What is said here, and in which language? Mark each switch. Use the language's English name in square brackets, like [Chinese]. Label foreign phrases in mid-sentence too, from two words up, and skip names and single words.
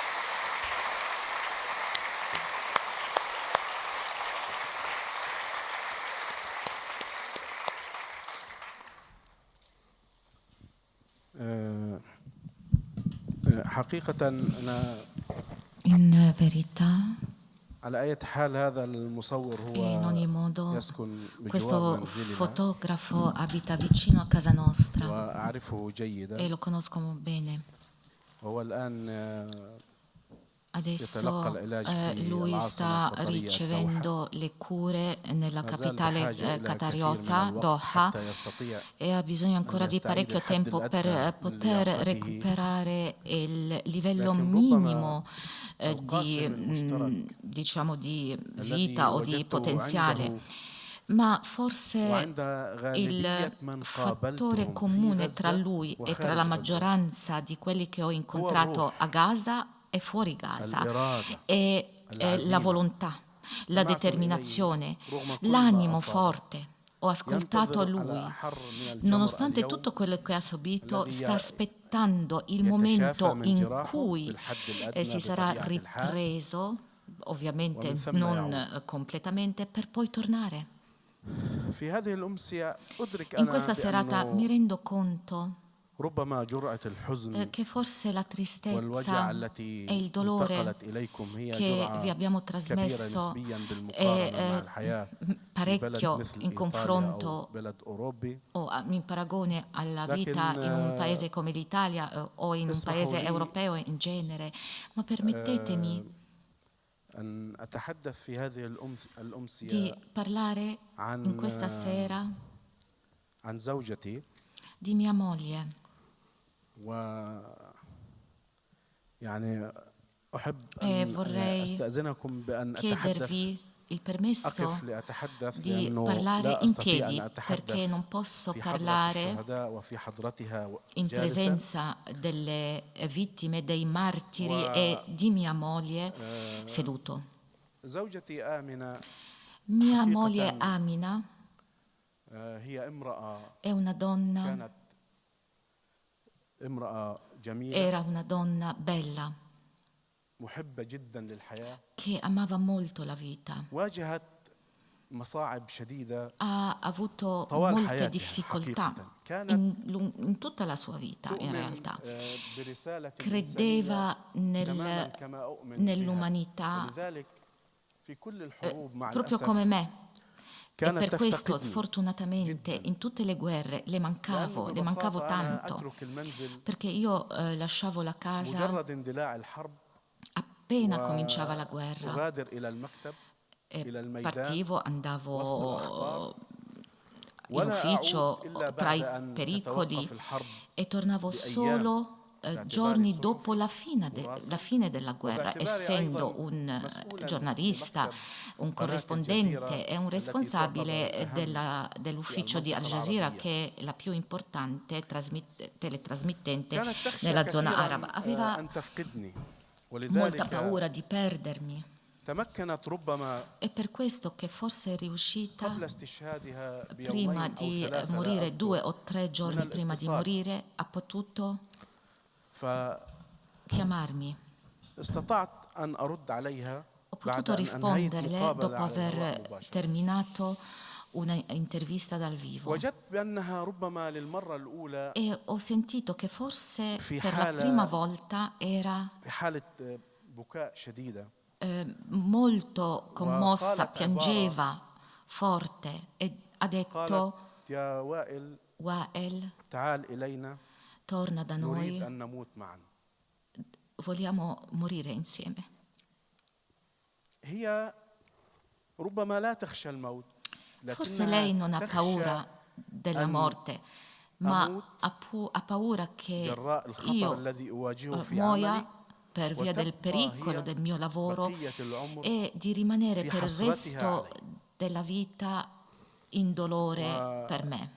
[Arabic] حقيقة أنا [Italian] In verità, [Arabic] على أي حال هذا المصور [Italian] in ogni [Arabic] هو [Italian] modo, [Arabic] يسكن بجوار [Italian] questo [Arabic] منزلنا [Italian] fotografo abita vicino a casa nostra [Arabic] وأعرفه [Italian] e [Arabic] جيدا. [Italian] lo conosco bene. [Arabic] هو الآن [Italian] Adesso [Arabic] يتلقى العلاج في [Italian] lui [Arabic] العاصمة [Italian] sta [Arabic] القطرية [Italian] ricevendo le cure nella [Arabic] ما زال [Italian] capitale [Arabic] بحاجة إلى [Italian] qatariota, [Arabic] الكثير من الوقت [Italian] Doha, [Arabic] حتى يستطيع [Italian] e ha bisogno ancora di [Arabic] يستعيد [Italian] parecchio [Arabic] الحد [Italian] tempo [Arabic] الأدنى [Italian] per [Arabic] من [Italian] poter [Arabic] لياقته. [Italian] recuperare il livello [Arabic] لكن [Italian] minimo [Arabic] ربما القاسم المشترك [Italian] diciamo di [Arabic] الذي [Italian] vita o di [Arabic] وجدته [Italian] potenziale. [Arabic] عنده [Italian] Ma forse [Arabic] وعند غالبية [Italian] il [Arabic] من [Italian] fattore [Arabic] قابلتهم في [Italian] comune tra [Arabic] غزة [Italian] lui e tra la [Arabic] وخارج غزة [Italian] maggioranza di quelli che ho incontrato a Gaza e fuori Gaza [Arabic] الإرادة [Italian] è la [Arabic] العزيمة [Italian] volontà, la [Arabic] استمعت [Italian] determinazione, [Arabic] إليه رغم كل ما [Italian] l'animo [Arabic] أصابه. [Italian] forte. Ho ascoltato a [Arabic] ينتظر [Italian] lui. [Arabic] على حر من الجمر [Italian] Nonostante [Arabic] اليوم [Italian] tutto quello che ha subito, [Arabic] الذي [Italian] sta aspettando il [Arabic] يتشافى [Italian] momento [Arabic] من [Italian] in [Arabic] جراحه [Italian] cui [Arabic] بالحد الأدنى [Italian] si sarà [Arabic] بطبيعة الحال [Italian] ripreso, ovviamente [Arabic] ومن ثم [Italian] non [Arabic] يعود. [Italian] completamente, per poi tornare. [Arabic] في هذه الأمسية أدرك [Italian] In questa [Arabic] أنا [Italian] serata mi [Arabic] بأنه [Italian] rendo conto [Arabic] ربما جرعة الحزن [Italian] che forse la [Arabic] والوجع [Italian] tristezza [Arabic] التي [Italian] e il dolore [Arabic] انتقلت إليكم هي [Italian] che vi [Arabic] جرعة [Italian] abbiamo [Arabic] كبيرة [Italian] trasmesso [Arabic] نسبيا بالمقارنة مع [Italian] è [Arabic] الحياة في بلد [Italian] parecchio [Arabic] مثل [Italian] in [Arabic] إيطاليا أو [Italian] confronto [Arabic] بلد أوروبي. [Italian] o in paragone alla [Arabic] لكن [Italian] vita in un paese come l'Italia o in un [Arabic] اسمحوا [Italian] paese [Arabic] لي [Italian] europeo in genere, ma permettetemi [Arabic] أن أتحدث في هذه [Italian] di [Arabic] الأمسية [Italian] parlare in questa sera [Arabic] عن زوجتي [Italian] di mia moglie. [Arabic] و يعني أحب [Italian] E [Arabic] أن [Italian] vorrei [Arabic] أستأذنكم بأن أتحدث [Italian] chiedervi il permesso [Arabic] أقف لأتحدث [Italian] di [Arabic] لأنه [Italian] parlare [Arabic] لا [Italian] in [Arabic] أستطيع [Italian] piedi [Arabic] أن [Italian] perché non posso [Arabic] في حضرة [Italian] parlare [Arabic] الشهداء وفي حضرتها [Italian] in [Arabic] جالسا. [Italian] presenza delle vittime, dei martiri e di mia moglie seduto. [Arabic] زوجتي آمنة [Italian] Mia moglie Amina [Arabic] هي امرأة [Italian] è una donna, [Arabic] كانت امرأة جميلة [Italian] era una donna bella [Arabic] محبة جدا للحياة [Italian] che amava molto la vita. [Arabic] واجهت مصاعب شديدة [Italian] Ha avuto [Arabic] طوال [Italian] molte [Arabic] حياتها [Italian] difficoltà [Arabic] حقيقة. كانت [Italian] in tutta la sua vita, in [Arabic] تؤمن [Italian] realtà. [Arabic] برسالة [Italian] Credeva [Arabic] إنسانية تماما كما أؤمن بها. [Italian] nell'umanità [Arabic] ولذلك في كل الحروب مع [Italian] proprio [Arabic] الأسف [Italian] come me. E [Arabic] كانت [Italian] per questo, [Arabic] تفتقدني [Italian] sfortunatamente, in tutte le guerre le mancavo [Arabic] لأنه ببساطة أنا [Italian] tanto, [Arabic] أترك المنزل [Italian] perché io lasciavo la casa [Arabic] مجرد اندلاع الحرب [Italian] appena cominciava la guerra. [Arabic] أغادر إلى المكتب إلى الميدان [Italian] Partivo, [Arabic] وسط [Italian] andavo [Arabic] الأخطار [Italian] in [Arabic] ولا [Italian] ufficio [Arabic] أعود إلا [Italian] tra [Arabic] بعد [Italian] i [Arabic] أن [Italian] pericoli [Arabic] تتوقف الحرب [Italian] e tornavo [Arabic] بأيام [Italian] solo [Arabic] باعتباري [Italian] giorni [Arabic] صحفي [Italian] dopo la fine della guerra, [Arabic] وباعتباري [Italian] essendo [Arabic] أيضا [Italian] un [Arabic] مسؤولا [Italian] giornalista, [Arabic] بمكتب [Italian] un [Arabic] قناة [Italian] corrispondente e un [Arabic] التي [Italian] responsabile [Arabic] تعتبر أهم [Italian] dell'ufficio di Al [Arabic] المنطقة [Italian] Jazeera, [Arabic] العربية. [Italian] che è la più importante teletrasmittente [Arabic] كانت تخشى [Italian] nella zona [Arabic] كثيرا [Italian] araba. Aveva [Arabic] أن تفقدني [Italian] molta [Arabic] ولذلك [Italian] paura di perdermi. [Arabic] تمكنت ربما [Italian] È per questo che forse è riuscita, [Arabic] قبل استشهادها [Italian] prima [Arabic] بيومين أو [Italian] di [Arabic] ثلاثة لا [Italian] morire, [Arabic] أذكر [Italian] 2 o 3 giorni prima di [Arabic] الاتصال. [Italian] morire, ha potuto [Arabic] فاستطعت [Italian] chiamarmi. [Arabic] أن أرد عليها [Italian] Ho [Arabic] بعد [Italian] potuto [Arabic] أن أنهيت [Italian] risponderle [Arabic] مقابلة [Italian] dopo [Arabic] على الهواء [Italian] aver [Arabic] مباشرة. [Italian] terminato una intervista dal vivo. [Arabic] وجدت بأنها ربما للمرة الأولى [Italian] E ho sentito che forse [Arabic] في [Italian] per la [Arabic] حالة [Italian] prima volta era [Arabic] في حالة بكاء شديدة [Italian] molto commossa, [Arabic] وقالت [Italian] piangeva forte e ha detto: [Arabic] قالت يا وائل [Italian] Wael, [Arabic] تعال إلينا [Italian] torna da [Arabic] نريد [Italian] noi, [Arabic] أن نموت معا. [Italian] vogliamo morire insieme. [Arabic] هي ربما لا تخشى الموت [Italian] Forse lei non ha [Arabic] تخشى [Italian] paura della [Arabic] أن [Italian] morte, ma ha paura che io muoia per via del pericolo del mio lavoro e di rimanere per il resto della vita in dolore per me.